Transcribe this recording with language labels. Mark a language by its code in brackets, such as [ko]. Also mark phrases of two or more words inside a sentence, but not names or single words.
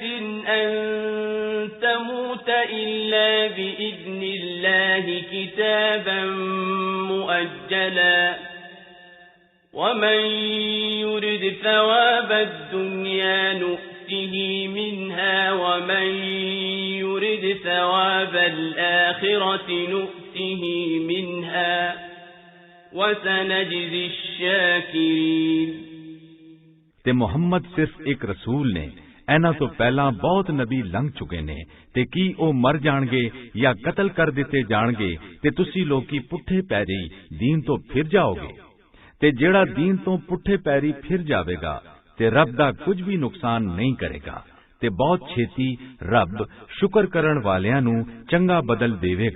[ar] أن تموت إلا بإذن الله كتابا مؤجلا ومن يرد ثواب الدنيا نؤته منها ومن يرد ثواب الآخرة نؤته منها وسنجزي الشاكرين [pa] ਤੇ ਮੁਹੰਮਦ ਸਿਰਫ ਇੱਕ ਰਸੂਲ ਨੇ। ਇਹਨਾਂ ਤੋਂ ਪਹਿਲਾਂ ਬਹੁਤ ਨਬੀ ਲੰਘ ਚੁੱਕੇ ਨੇ ਤੇ ਕੀ ਉਹ ਮਰ ਜਾਣਗੇ ਜਾਂ ਕਤਲ ਕਰ ਦਿੱਤੇ ਜਾਣਗੇ ਤੇ ਤੁਸੀਂ ਲੋਕੀ ਪੁੱਠੇ ਪੈਰੀ ਦੀਨ ਤੋਂ ਫਿਰ ਜਾਓਗੇ? ਤੇ ਜਿਹੜਾ ਦੀਨ ਤੋਂ ਪੁੱਠੇ ਪੈਰੀ ਫਿਰ ਜਾਵੇਗਾ ਤੇ ਰੱਬ ਦਾ ਕੁਝ ਵੀ ਨੁਕਸਾਨ ਨਹੀਂ ਕਰੇਗਾ ਤੇ ਬਹੁਤ ਛੇਤੀ ਰੱਬ ਸ਼ੁਕਰ ਕਰਨ ਵਾਲਿਆਂ ਨੂੰ ਚੰਗਾ ਬਦਲ ਦੇਵੇਗਾ।